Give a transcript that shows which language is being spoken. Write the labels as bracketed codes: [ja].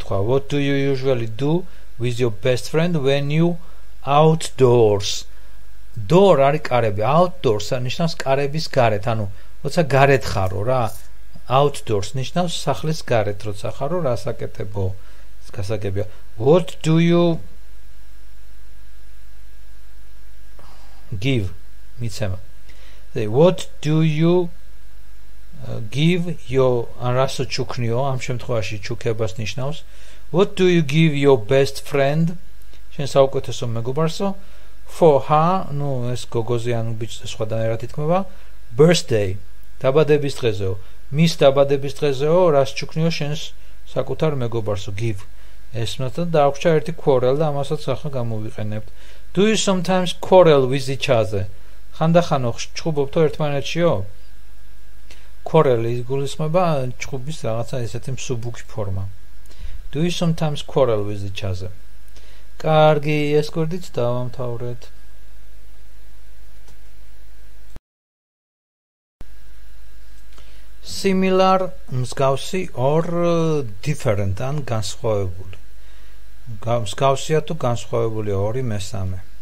[en] What do you usually do with your best friend when you outdoors? [ka] Door არის კარები, outdoors ნიშნავს კარების გარეთ, ანუ როცა გარეთ ხარო რა. Outdoors ნიშნავს სახლის გარეთ როცა ხარო, რას აკეთებო? ეს გასაგებია. [en] What do you give? მიცემა. What do you give your [ka] რასო ჩუქნიო, ამ შემთხვევაში ჩუქებას ნიშნავს. [en] What do you give your best friend? [ka] შენ საუკეთესო მეგობარსო. [en] For her, [ka] ну, ეს გოგოზე ან ბიჭზე სხვადასხვანაირად ითქმება. Birthday, დაბადების დღეზეო. მის დაბადების დღეზეო, რას ჩუქნიო შენს საკუთარ მეგობარსო, give. ეს მეთოდი დააგვჭა ერთი quarrel და ამასაც ახლა გამოვიყენებთ. [en] Do you sometimes quarrel with each other? [ka] ხანდახან ჩხუბობთო ერთმანეთშიო? Quarrel იგულისხმება ჩხუბის რაღაცა ესეთი მსუბუქი ფორმა. [en] Do you sometimes quarrel with each other? [ka] კარგი, ეს გვერდით დავამთავრეთ. [en] Similar, მსგავსი or different ან განსხვავებული. [ka] მსგავსია თუ განსხვავებულია ორი მესამე.